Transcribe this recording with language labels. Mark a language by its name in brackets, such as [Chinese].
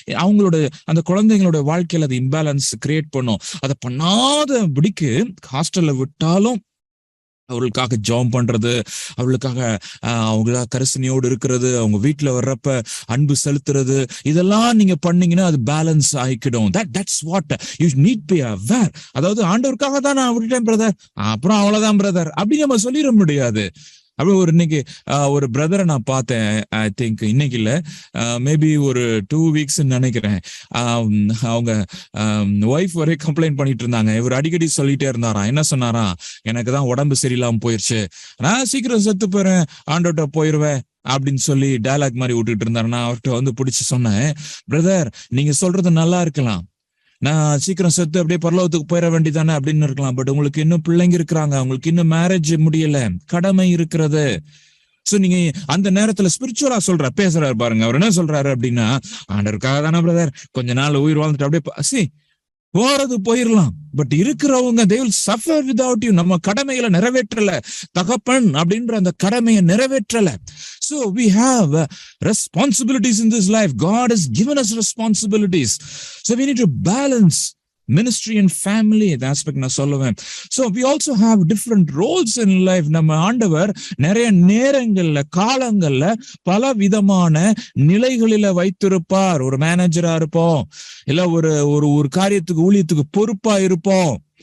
[Tamil] அவங்களோட அந்த குழந்தைங்களோட வாழ்க்கையில அது இம்பேலன்ஸ் கிரியேட் பண்ணும். அதை பண்ணாதபடிக்கு ஹாஸ்டல்ல விட்டாலும் அவர்களுக்காக ஜாம் பண்றது, அவர்களுக்காக அவங்களா கரிசனையோடு இருக்கிறது, அவங்க வீட்டுல வர்றப்ப அன்பு செலுத்துறது, இதெல்லாம் நீங்க பண்ணீங்கன்னா அது balance ஆகிக்கிடும். [English] that's what you need to be aware. [Tamil] அதாவது ஆண்டவருக்காக தான் நான் விட்டுட்டேன் பிரதர், அப்புறம் அவ்வளவுதான் பிரதர் அப்படின்னு நம்ம சொல்லிட முடியாது. அப்படி இன்னைக்கு ஒரு பிரதரை நான் பார்த்தேன். ஐ திங்க் இன்னைக்கு இல்ல, மேபி ஒரு 2 weeks நினைக்கிறேன். அவங்க ஒய்ஃப் ஒரே கம்ப்ளைண்ட் பண்ணிட்டு இருந்தாங்க. இவர் அடிக்கடி சொல்லிட்டே இருந்தாராம். என்ன சொன்னாராம், எனக்கு தான் உடம்பு சரியில்லாம போயிருச்சு, நான் சீக்கிரம் செத்து போயிடுறேன், ஆண்டோட்ட போயிருவேன் அப்படின்னு சொல்லி டயலாக் மாதிரி விட்டுட்டு இருந்தாரு. நான் அவர்கிட்ட வந்து பிடிச்சி சொன்னேன், பிரதர் நீங்க சொல்றது நல்லா இருக்கலாம், நான் சீக்கிரம் செத்து அப்படியே பரலோகத்துக்கு போயிட வேண்டியதானே அப்படின்னு இருக்கலாம். பட் உங்களுக்கு இன்னும் பிள்ளைங்க இருக்கிறாங்க, உங்களுக்கு இன்னும் மேரேஜ் முடியல, கடமை இருக்கிறது. சோ நீங்க அந்த நேரத்துல ஸ்பிரிச்சுவலா பேசுறாரு பாருங்க. அவர் என்ன சொல்றாரு அப்படின்னா, ஆண்டவருக்காக தானே பிரதர் கொஞ்ச நாள் உயிர் வாழ்ந்துட்டு அப்படியே போறது போயிடலாம், பட் இருக்கிறவங்க [English] they will suffer without you. [Tamil] நம்ம கடமைகளை நிறைவேற்றல, தகப்பன் அப்படின்ற அந்த கடமையை நிறைவேற்றல. [English] So we have responsibilities in this life. God has given us responsibilities. So we need to balance ministry and family [Tamil] இந்த ஆஸ்பெக்ட் நான் சொல்லுவேன். [English] So we also have different roles in life. [Tamil] நம்ம ஆண்டவர் நிறைய நேரங்கள்ல காலங்கள்ல பல விதமான நிலைகளில வைத்திருப்பார். ஒரு மேனேஜரா இருப்போம், இல்ல ஒரு ஒரு காரியத்துக்கு ஊழியத்துக்கு பொறுப்பா இருப்போம்.